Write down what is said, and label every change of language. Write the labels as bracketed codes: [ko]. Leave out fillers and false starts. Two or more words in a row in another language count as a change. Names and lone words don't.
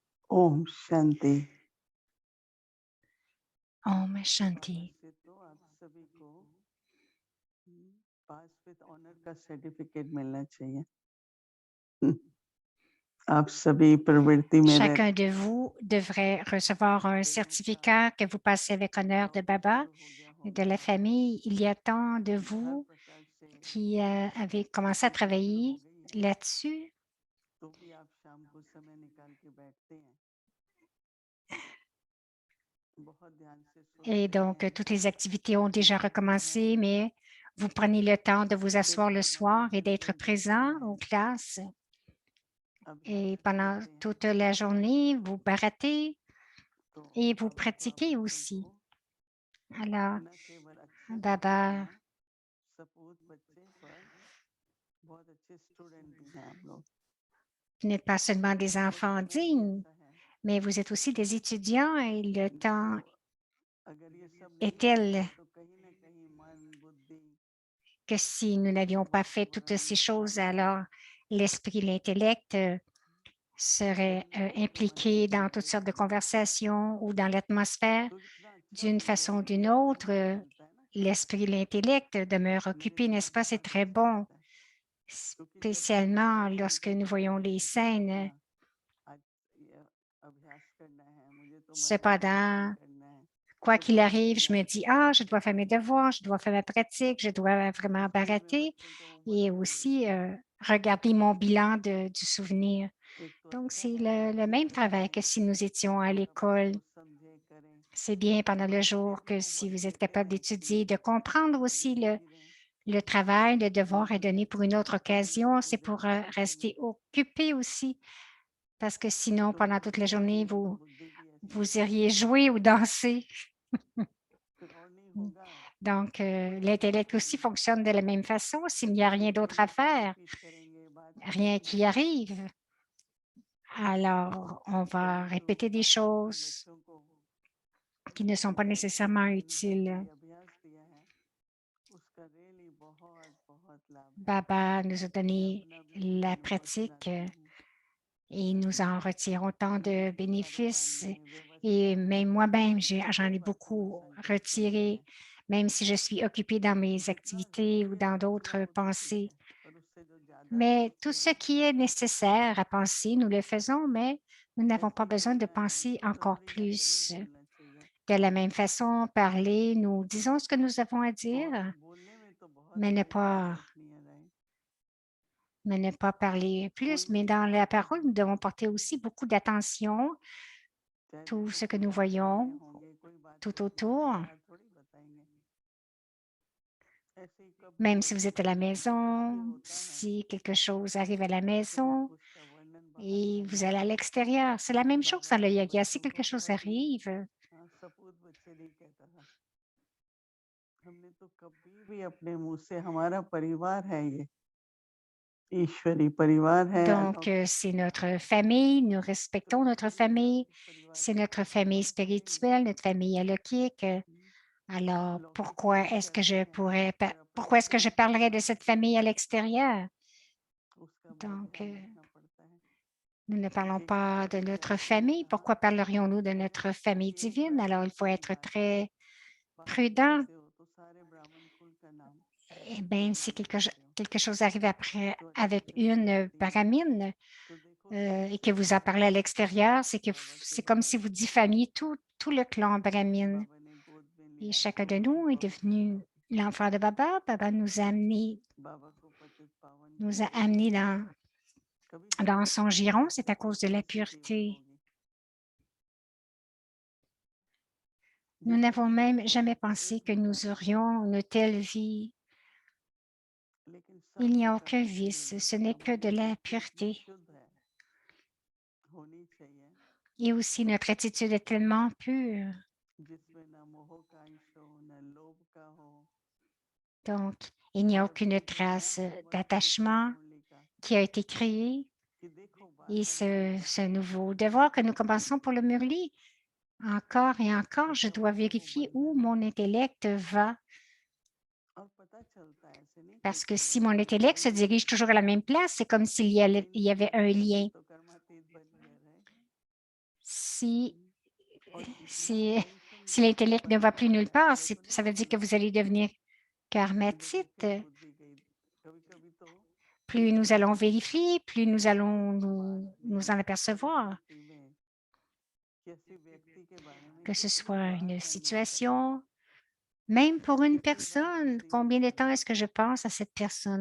[hi] ओम शांति। ओम शांति. बाबा से तो आप सभी को [en] pass with honour [hi] का सर्टिफिकेट मिलना चाहिए। आप सभी प्रवृत्ति में रहते [fr] Chacun de vous devrait recevoir un certificat que vous passez avec honneur de Baba et de la famille. Il y a tant de vous qui avez commencé à travailler là-dessus. [hi] तो भी आप शाम को समय निकाल के बैठते हैं, बहुत ध्यान से [fr] Et [hi] सुनते [fr] donc, [hi] हैं, [fr] toutes les activités ont déjà [hi] बैठते [fr] recommencé, [hi] हैं, [fr] mais vous prenez le temps de vous asseoir le soir et d'être [hi] मनोरंजन करते [fr] présent [hi] हैं, [fr] aux classes. Et [hi] अभ्यास [fr] pendant [hi] करते हैं। [fr] toute la journée, vous baratez [hi] तो [fr] et vous [hi] बाबा को आप [fr] pratiquez [hi] लोगों [fr] aussi. [hi] को [fr] Alors, [hi] न केवल अच्छे बच्चे [fr] Baba, [hi] हैं, सपूत बच्चे, पर बहुत अच्छे स्टूडेंट भी हैं आप लोग। [fr] vous n'êtes pas seulement [hi] तो [fr] des [hi] समय का [fr] enfants [hi] रंग ही [fr] dignes, [hi] ऐसा है [fr] mais vous êtes aussi des étudiants et le temps [hi] जो अगर ये सब [fr] est [hi] नहीं [fr] tel [hi] करेंगे तो कहीं न कहीं मन, बुद्धि [fr] que si nous n'avions pas fait toutes [hi] वातावरण [fr] ces choses, [hi] शांति [fr] alors l'esprit, l'intellect seraient [hi] कहीं न कहीं [fr] impliqués [hi] समस्या [fr] dans toutes [hi] पैदा [fr] sortes de [hi] होगी। [fr] conversations ou dans l'atmosphère. [hi] तो कितना अच्छा [fr] D'une façon ou [hi] मनोरंजन [fr] d'une [hi] मिलता है [fr] autre, [hi] ना, आनंद मिलता है ना शाम को। [fr] l'esprit, l'intellect demeurent [hi] मेरे [fr] occupés, [hi] को [fr] n'est-ce [hi] तो [fr] pas? C'est [hi] बहुत [fr] très [hi] अच्छा [fr] bon, [hi] लगता है क्योंकि जब भी [fr] spécialement [hi] समय [fr] lorsque nous [hi] निकलता [fr] voyons [hi] है [fr] les [hi] मुझे तो [fr] scènes. [hi] अपना आज ये अभ्यास करना है, मुझे तो मनोरंजन [fr] Cependant, [hi] करना है, [fr] quoi [hi] तो [fr] qu'il [hi] बहुत [fr] arrive, je me [hi] बढ़िया [fr] dis, [hi] लगता [fr] ah, [hi] है। [fr] je dois faire mes devoirs, je dois faire ma pratique, je dois vraiment [hi] स्कूल में [fr] barater [hi] बच्चों का होमवर्क [fr] et [hi] भी मिल रहा [fr] aussi [hi] है। [fr] regarder mon bilan du souvenir. [hi] एक तो [fr] Donc, [hi] अच्छा [fr] c'est [hi] है कि [fr] le [hi] अच्छे [fr] même [hi] बच्चे [fr] travail que [hi] हैं [fr] si nous étions à [hi] और अपने आप [fr] l'école. [hi] को समझे करें, [fr] C'est bien pendant le [hi] बच्चे [fr] jour [hi] डेली [fr] que si [hi] होमवर्क [fr] vous êtes [hi] देते [fr] capable [hi] हैं [fr] d'étudier, [hi] इसलिए [fr] de comprendre aussi [hi] बिजी भी रहें, [fr] le travail, le devoir est [hi] नींद भी [fr] donné pour [hi] अच्छी [fr] une autre [hi] आए, खेलने [fr] occasion, c'est [hi] कूदे [fr] pour [hi] रहना [fr] rester [hi] चाहिए [fr] occupé aussi, parce que sinon, [hi] तो [fr] pendant toute la [hi] बुद्धि भी [fr] journée, [hi] है तो [fr] vous, [hi] बुद्धि भी ऐसी [fr] vous [hi] चले [fr] iriez jouer ou danser. [hi] फिर और नहीं होगा [fr] Donc, [hi] तो वही बात [fr] l'intellect aussi [hi] होगी। [fr] fonctionne de la même façon. S'il n'y a [hi] तो [fr] rien [hi] जितने [fr] d'autre à [hi] भी इसमें [fr] faire, [hi] रिपीट करेंगे, बात [fr] rien qui [hi] करेंगे, [fr] arrive, alors on va [hi] परंतु [fr] répéter des [hi] बाबा ने जिन [fr] choses [hi] बच्चों को [fr] qui ne sont pas [hi] ऐसा [fr] nécessairement [hi] मनोरंजन के [fr] utiles. [hi] लिए अभ्यास दिया है, उसका रियली बहुत बहुत लाभ है। [fr] Baba nous a [hi] मैं [fr] donné [hi] अपना भी [fr] la [hi] अनुभव [fr] pratique [hi] सुनाती हूँ। [fr] et nous en retirons tant [hi] मेरे [fr] de [hi] भी परिवार [fr] bénéfices. [hi] में व्यवस्था [fr] Et [hi] में [fr] même moi-même, j'en [hi] कई [fr] ai [hi] बातों में [fr] beaucoup [hi] संकट पड़ता [fr] retiré, [hi] है, [fr] même si je suis occupée dans mes [hi] जितना [fr] activités ou [hi] ज़रूरी है [fr] dans [hi] रखना [fr] d'autres [hi] वो तो ठीक [fr] pensées. [hi] है, पर उससे जो ज़्यादा [fr] Mais tout [hi] सोचते [fr] ce [hi] हैं, [fr] qui est nécessaire à penser, nous le faisons, mais nous n'avons pas [hi] ऐसे ही [fr] besoin de [hi] बोलना है, [fr] penser encore [hi] समरी में ज़रूर [fr] plus. [hi] बोलना चाहिए। [fr] De la même façon, parler, nous disons ce que nous avons à [hi] और [fr] dire, [hi] बोलने में तो बहुत [fr] mais ne [hi] सारी बातें [fr] pas, [hi] रखनी है, राइट? [fr] mais ne pas parler [hi] कोई [fr] plus. Mais [hi] भी [fr] dans la [hi] व्यवस्था [fr] parole, [hi] हो, [fr] nous devons porter aussi beaucoup d'attention, [hi] चाहे [fr] tout [hi] जैसे [fr] ce que [hi] कोई [fr] nous [hi] आप घर में [fr] voyons [hi] होंगे, कोई बात [fr] tout [hi] पूछेंगे, [fr] autour. [hi] बाहर थोड़ी बताएँगे। ऐसे ही कभी [fr] Même si vous [hi] कभी [fr] êtes à la [hi] कुछ भी [fr] maison, [hi] होता है, [fr] si quelque chose arrive à la [hi] तो [fr] maison [hi] हमको उसका वर्णन बाहर [fr] et vous [hi] करना [fr] allez à [hi] है। [fr] l'extérieur, c'est la même chose [hi] बाबा [fr] dans le [hi] अपने [fr] yoga. Si [hi] बच्चों को [fr] quelque chose [hi] बहुत ही [fr] arrive, [hi] सपूत बच्चे नहीं कहता था। हमने तो कभी भी अपने मुँह से हमारा परिवार है ये, ईश्वरी परिवार है, [fr] donc [hi] अलौकिक [fr] c'est [hi] परिवार [fr] notre [hi] है। [fr] famille, nous [hi] कभी [fr] respectons notre [hi] कभी [fr] famille, [hi] अलौकिक परिवार [fr] c'est [hi] से [fr] notre [hi] कभी [fr] famille [hi] कभी [fr] spirituelle, notre famille alokik. Alors, [hi] लौकिक लोग कहते हैं पर अपने [fr] pourquoi est-ce que je [hi] प्रिय [fr] parlerais de [hi] परिवार [fr] cette [hi] से [fr] famille à l'extérieur? [hi] उसका बहुत [fr] Donc, [hi] ध्यान रखना पड़ता है। [fr] nous ne parlons [hi] एक बार [fr] pas de [hi] ऐसे [fr] notre [hi] आके [fr] famille. [hi] कहा [fr] Pourquoi parlerions-nous de [hi] बाबा [fr] notre famille [hi] कि एक [fr] divine? [hi] बार [fr] Alors, il faut [hi] ऐसी ही [fr] être [hi] बात है, [fr] très [hi] बाहर [fr] prudent. [hi] निकलते हो तो सारे ब्राह्मण कुल का नाम [fr] Eh bien, si [hi] गुणगान करते हो, [fr] quelque chose arrive après [hi] तो अच्छी [fr] avec [hi] दृष्टि [fr] une [hi] आती है। [fr] paramine [hi] तो देखो कितनी [fr] et que vous en [hi] श्रद्धा [fr] parlez à [hi] है [fr] l'extérieur, [hi] बाबा के [fr] c'est comme si [hi] बारे [fr] vous [hi] में। [fr] diffamiez tout le clan brahmine. [hi] बाबा ने गोद में [fr] Et [hi] लिया है [fr] chacun [hi] तो [fr] de [hi] उसकी [fr] nous est devenu [hi] पवित्रता की, [fr] l'enfant de Baba. Baba [hi] बाबा को पतित पावन [fr] nous a [hi] किया है। [fr] amenés [hi] कभी [fr] dans [hi] सोचा [fr] son [hi] भी नहीं [fr] giron, [hi] था [fr] c'est à [hi] कि [fr] cause de la [hi] ऐसे जीवन [fr] pureté. [hi] होगी। [fr] Nous [hi] जितने [fr] n'avons [hi] भी [fr] même [hi] लोग [fr] jamais [hi] हैं तो [fr] pensé [hi] एक [fr] que [hi] भी [fr] nous [hi] कारण नहीं है, [fr] aurions une telle vie. [hi] लेकिन [fr] Il [hi] सब [fr] n'y a [hi] कुछ [fr] aucun [hi] अच्छे [fr] vice, [hi] लिए, [fr] ce n'est que [hi] हमारी [fr] de la [hi] दृष्टि इतनी [fr] pureté. [hi] शुद्ध है, होनी चाहिए, [fr] Et aussi, notre attitude est tellement pure. [hi] जिसमें न मोह का अंश हो, न लोभ का हो, [fr] Donc, il n'y a [hi] और [fr] aucune [hi] एक [fr] trace [hi] नया होमवर्क मिलता है [fr] d'attachement [hi] मुरली का [fr] qui a été créé. [hi] कि देखो [fr] Et [hi] बार-बार मुझे [fr] ce [hi] जांचना है, [fr] nouveau devoir que nous commençons pour le Murli, encore et encore, je [hi] तब [fr] dois [hi] हमें वो [fr] vérifier où [hi] बंधन [fr] mon intellect va. [hi] और पता चलता है, ऐसे नहीं कि [fr] Parce que [hi] केवल [fr] si mon intellect se [hi] ज्ञानी [fr] dirige toujours à la même place, c'est comme s'il y avait [hi] जिनकी [fr] un [hi] बुद्धि [fr] lien. [hi] तो कर्मातीत बन गया है, [fr] Si, si, si l'intellect ne va plus nulle part, ça veut dire que vous allez devenir karmatite. Plus nous allons vérifier, plus nous allons nous en apercevoir. Que ce soit une situation, même pour une personne, combien de temps est-ce que je pense à cette personne?